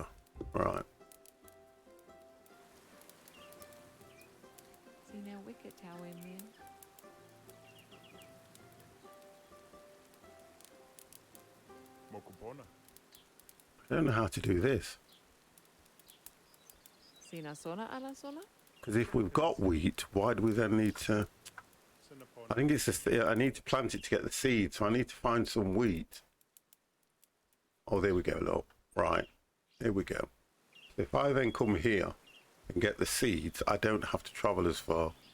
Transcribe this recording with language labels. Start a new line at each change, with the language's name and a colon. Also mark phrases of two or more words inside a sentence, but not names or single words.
English: Right. See now wicket tower in there. Mokupona. I don't know how to do this. Sina sona ala sona? Because if we've got wheat, why do we then need to... I think it's I need to plant it to get the seeds, so I need to find some wheat. Oh, there we go, look. Right, here we go. So if I then come here and get the seeds, I don't have to travel as far.